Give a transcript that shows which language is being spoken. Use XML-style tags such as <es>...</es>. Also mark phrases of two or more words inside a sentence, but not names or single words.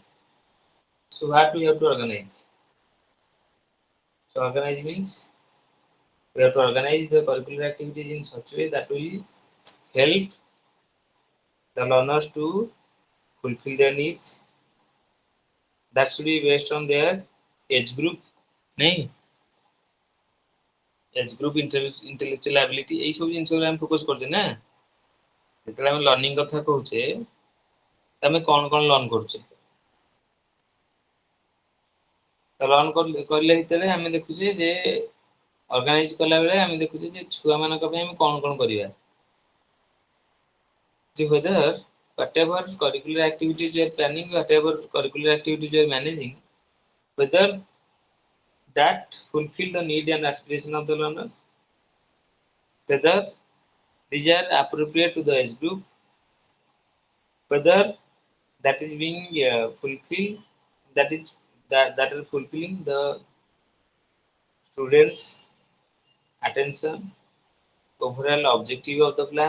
<en>So what we have to organize? So organize means we have to organize the curricular activities in such a way that will help the learners to fulfill their needs. That should be based on their age group, nahi? Age group, intellectual ability,</en> <bn>এই সব জিনিস উপরে আমি ফোকস করছি না</bn> <or>যেତେବେଳେ ଆମେ ଲର୍ଣ୍ଣିଂ କଥା କହୁଛେ ତମେ କଣ କଣ ଲର୍ନ କରୁଛେ ତ ଲର୍ନ କରିଲେ ଭିତରେ ଆମେ ଦେଖୁଛେ ଯେ ଅର୍ଗାନାଇଜ କଲା ବେଳେ ଆମେ ଦେଖୁଛେ ଯେ ଛୁଆ ମାନଙ୍କ ପାଇଁ ଆମେ କଣ କଣ କରିବା</or> <en>ଯେ whether whatever curricular activities you are planning, whatever curricular activities you are managing, whether that fulfill the need and aspiration of the learners, whether these are appropriate to the age group, whether that is being fulfilled, that are fulfilling the students attention, overall objective of the plan.</en>